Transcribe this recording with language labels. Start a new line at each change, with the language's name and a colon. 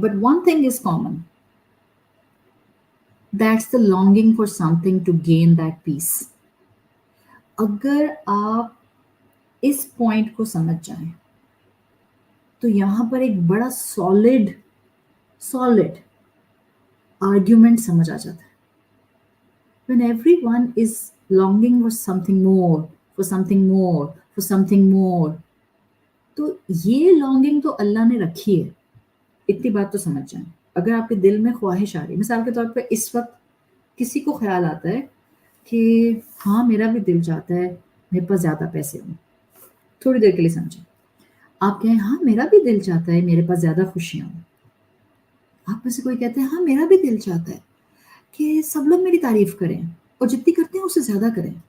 English: But one thing is common, that's the longing for something to gain that peace.
Hindi: अगर आप इस point को समझ जाएं तो यहां पर एक बड़ा सॉलिड आर्ग्यूमेंट समझ आ जाता है.
English: When everyone is longing for something more, for something more, for something more,
Hindi: तो ये लॉन्गिंग तो अल्लाह ने रखी है. इतनी बात तो समझ जाएं. अगर आपके दिल में ख्वाहिश आ रही, मिसाल के तौर पे इस वक्त किसी को ख्याल आता है कि हाँ मेरा भी दिल चाहता है मेरे पास ज्यादा पैसे हों. थोड़ी देर के लिए समझें. आप कहें हाँ मेरा भी दिल चाहता है मेरे पास ज्यादा खुशियां हों. आप में से कोई कहते हैं हाँ मेरा भी दिल चाहता है कि सब लोग मेरी तारीफ करें और जितनी करते हैं उससे ज्यादा करें.